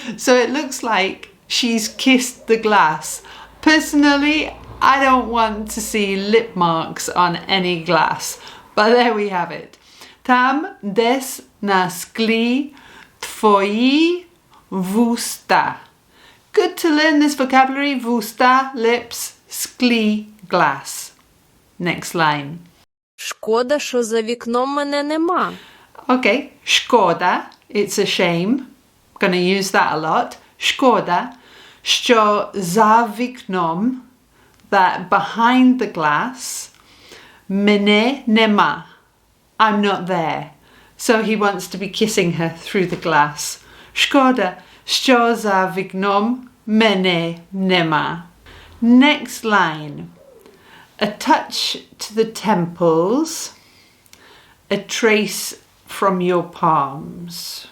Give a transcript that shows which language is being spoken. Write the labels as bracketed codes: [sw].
[en] So it looks like she's kissed the glass. Personally, I don't want to see lip marks on any glass. But there we have it. [uk] Там десь на склі твої вуста. [en] Good to learn this vocabulary. Вуста, lips, склі, glass. Next line. [uk] Шкода, що за вікном мене нема. [en] Okay, шкода, it's a shame. Gonna use that a lot. [uk] Шкода, що за вікном, [en] that behind the glass, [uk] мене нема. [en] I'm not there. So he wants to be kissing her through the glass. [uk] Шкода, що за вікном, мене нема. [en] Next line. A touch to the temples, a trace from your palms.